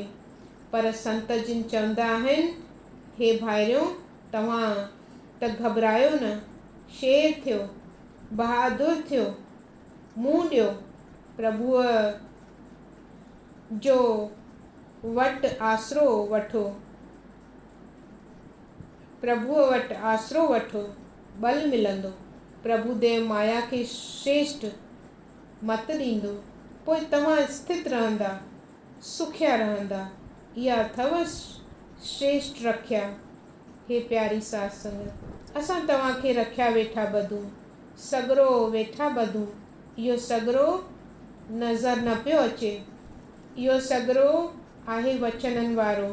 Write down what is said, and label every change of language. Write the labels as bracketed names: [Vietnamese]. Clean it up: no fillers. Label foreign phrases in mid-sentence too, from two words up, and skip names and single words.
[Sindhi] पर संत जिन चवंदा आहिनि, हे भाइरियो तव्हां त घबरायो न, शेर थियो, बहादुर थियो, मुंहुं ॾियो, प्रभुअ जो वटि आसरो वठो, प्रभुअ वटि आसरो वठो, बल मिलंदो। प्रभु देव माया खे श्रेष्ठ मत ॾींदो, पोइ तव्हां स्थित रहंदा, सुखिया रहंदा। इहा अथव श्रेष्ठ रखिया। हे प्यारी साध संगत, असां तव्हांखे रखिया वेठा ॿधूं, सॻिरो वेठा ॿधूं। इहो सॻिरो नज़र न पियो अचे, इहो सॻिरो आहे वचननि वारो।